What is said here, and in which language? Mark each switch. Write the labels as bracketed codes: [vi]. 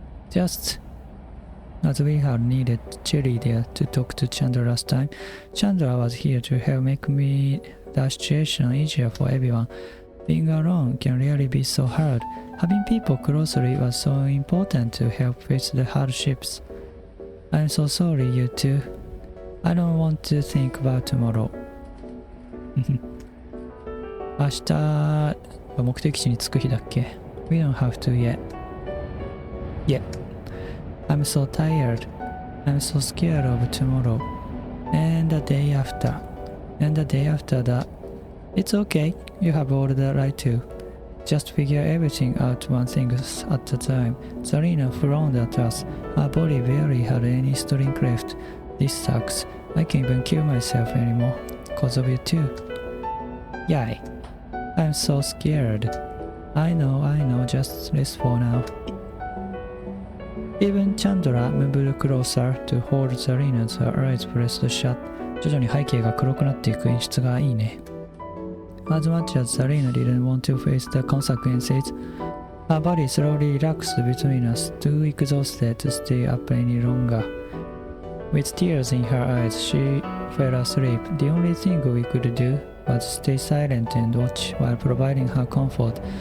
[en] Just as we had needed Cherry there to talk to Chandra last time, Chandra was here to help make the situation easier for everyone. Being alone can really be so hard. Having people closely was so important to help face the hardships. I'm so sorry, you two. I don't want to think about tomorrow. [ja] 明日は目的地に着く日だっけ? [en] We don't have to yet. Yeah. I'm so tired. I'm so scared of tomorrow. And the day after. And the day after that. It's okay. You have all the right to. Just figure everything out one thing at a time. Zarina frowned at us. Her body barely had any strength left. This sucks. I can't even kill myself anymore. Because of you too. Yay. I'm so scared. I know, just rest for now. Even Chandra moved closer to hold Zarina as her eyes pressed shut. [ja] 徐々に背景が黒くなっていく演出がいいね。 [en] As much as Zarina didn't want to face the consequences, her body slowly relaxed between us, too exhausted to stay up any longer. With tears in her eyes, she fell asleep. The only thing we could do was stay silent and watch while providing her comfort.